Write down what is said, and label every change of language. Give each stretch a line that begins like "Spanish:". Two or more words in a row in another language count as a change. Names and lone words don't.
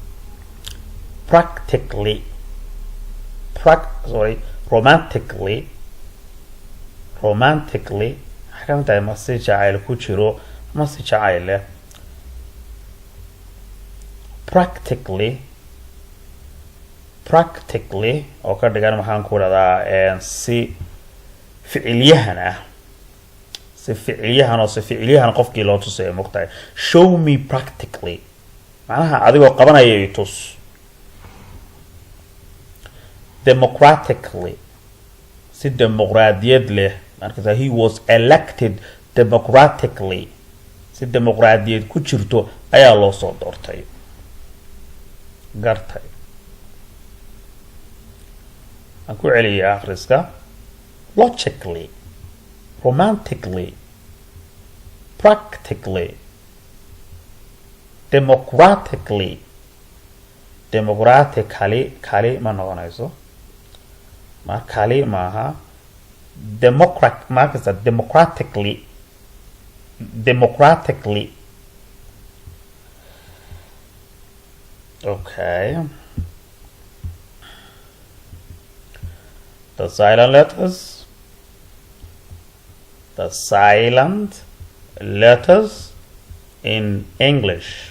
Somali: romantically waxaa tahay ma si jacayl ku jiro ma si jacayl leh. practically oo ka dhigan maxaan ku radaa si ficilyahan ah. si ficilyahan qofkii loo tusay mugtahay.
English: show me practically
Somali: macnaha adigoo qabanaya i tus. democratically si dimuqraadiyad leh marka
English: he was elected democratically
Somali: si dimuqraadiyad ku jirto ayaa loo soo doortay. gartay aan ku celiyaa akhriska:
English: logically, romantically, practically, democratically
Somali: kali ma noqonayso ma kali maaha.
English: democratically. Okay. The silent letters in English.